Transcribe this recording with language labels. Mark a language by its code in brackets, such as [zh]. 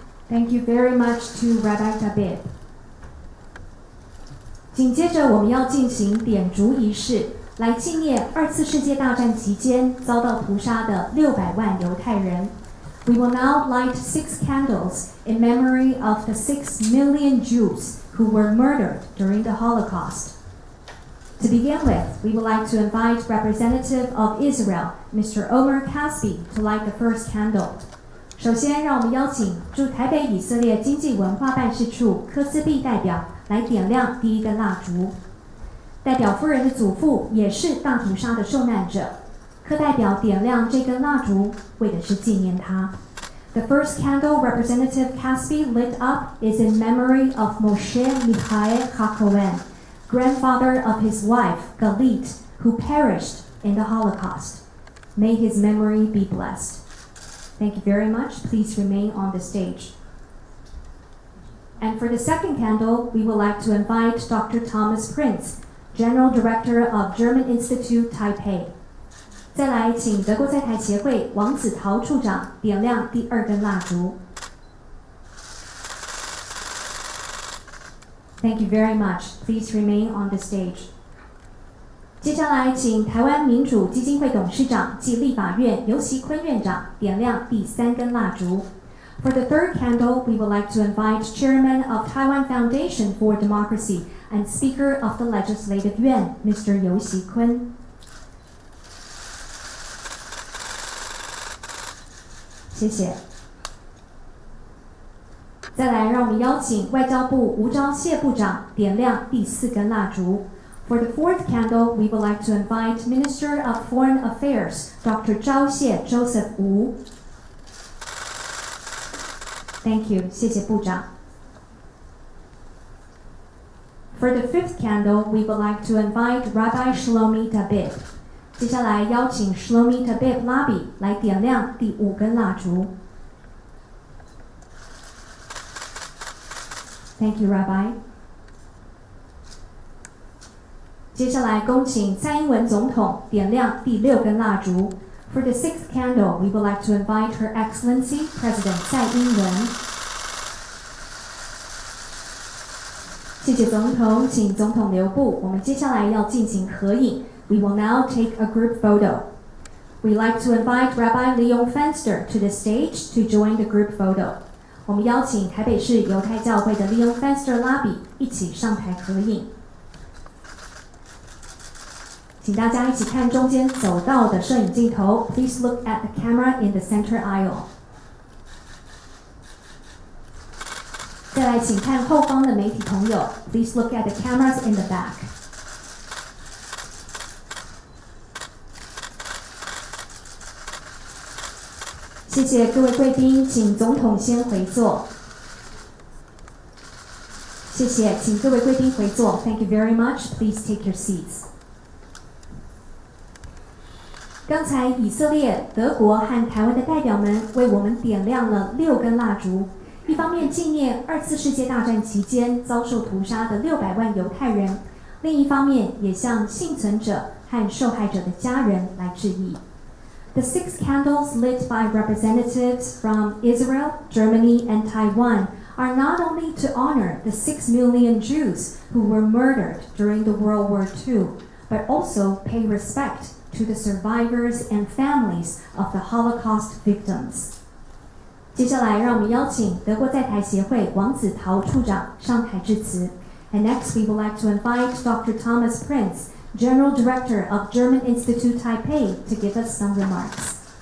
[en] Thank you very much to Rabbi Tabib. [zh] 紧接着我们要进行点烛仪式，来纪念2次世界大战期间遭到屠杀的600万犹太人。 [en] We will now light 6 candles in memory of the 6 million Jews who were murdered during the Holocaust. To begin with, we would like to invite Representative of Israel, Mr. Omer Caspi, to light the first candle. [zh] 首先，让我们邀请驻台北以色列经济文化办事处柯思毕代表来点亮第一根蜡烛。代表夫人的祖父也是大屠杀的受难者。柯代表点亮这根蜡烛，为的是纪念他。 [en] The first candle Representative Caspi lit up is in memory of Moshe Michael Hakohen, grandfather of his wife Galit, who perished in the Holocaust. May his memory be blessed. Thank you very much. Please remain on the stage. And for the second candle, we would like to invite Dr. Thomas Prinz, General Director of German Institute Taipei. [zh] 再来，请德国在台协会王子陶处长点亮第2根蜡烛。 [en] Thank you very much. Please remain on the stage. [zh] 接下来，请台湾民主基金会董事长暨立法院游锡堃院长点亮第3根蜡烛。 [en] For the third candle, we would like to invite Chairman of Taiwan Foundation for Democracy and Speaker of the Legislative Yuan, Mr. [zh] 游锡堃。谢谢。再来，让我们邀请外交部吴釗燮部长点亮第4根蜡烛。 [en] For the fourth candle, we would like to invite Minister of Foreign Affairs, Dr. 釗燮 Joseph Wu. Thank you. [zh] 谢谢部长。 [en] For the fifth candle, we would like to invite Rabbi Shlomi Tabib. [zh] 接下来邀请 Shlomi Tabib Labi 来点亮第5根蜡烛。 [en] Thank you, Rabbi. [zh] 接下来恭请蔡英文总统点亮第6根蜡烛。 [en] For the sixth candle, we would like to invite Her Excellency President 蔡英文。 [zh] 谢谢总统，请总统留步。我们接下来要进行合影。 [en] We will now take a group photo. We'd like to invite Rabbi Leon Fenster to the stage to join the group photo. [zh] 我们邀请台北市犹太教会的 Leon Fenster Labi 一起上台合影。请大家一起看中间走道的摄影镜头。 [en] Please look at the camera in the center aisle. [zh] 再来，请看后方的媒体朋友。 [en] Please look at the cameras in the back. [zh] 谢谢各位贵宾，请总统先回座。谢谢，请各位贵宾回座。 [en] Thank you very much. Please take your seats. [zh] 刚才以色列、德国和台湾的代表们为我们点亮了6根蜡烛，一方面纪念2次世界大战期间遭受屠杀的600万犹太人，另一方面也向幸存者和受害者的家人来致意。 [en] The 6 candles lit by representatives from Israel, Germany, and Taiwan are not only to honor the 6 million Jews who were murdered during the World War II, but also pay respect to the survivors and families of the Holocaust victims. [zh] 接下来，让我们邀请德国在台协会王子陶处长上台致辞。 [en] And next, we would like to invite Dr. Thomas Prinz, General Director of German Institute Taipei, to give us some remarks.